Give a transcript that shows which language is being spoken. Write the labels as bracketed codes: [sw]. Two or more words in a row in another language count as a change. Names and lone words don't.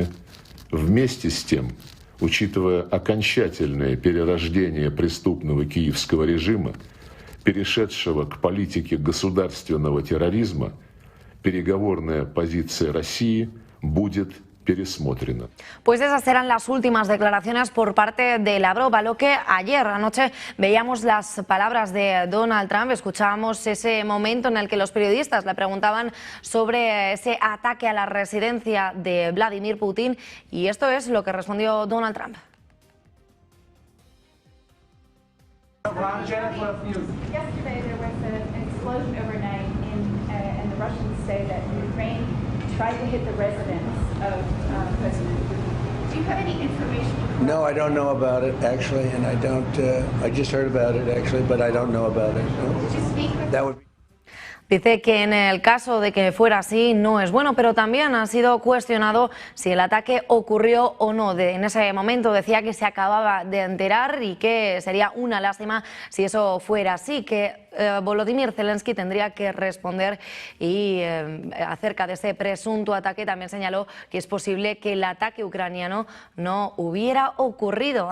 [ru] Вместе с тем, учитывая окончательное перерождение преступного киевского режима, перешедшего к политике государственного терроризма, переговорная позиция России будет пересмотрена. [es] Pues esas serán las últimas declaraciones por parte de Lavrov, a lo que ayer anoche veíamos las palabras de Donald Trump, escuchábamos ese momento en el que los periodistas le preguntaban sobre ese ataque a la residencia de Vladimir Putin y esto es lo que respondió Donald Trump. [en] Yesterday there was an explosion overnight and the Russians say that Ukraine tried to hit the residence of President Putin. Do you have any information? No, I don't know about it actually, and I don't. I just heard about it actually, but I don't know about it. No. Did you speak with That would be [es] Dice que en el caso de que fuera así no es bueno, pero también ha sido cuestionado si el ataque ocurrió o no. En ese momento decía que se acababa de enterar y que sería una lástima si eso fuera así, que Volodymyr Zelensky tendría que responder y acerca de ese presunto ataque también señaló que es posible que el ataque ucraniano no hubiera ocurrido.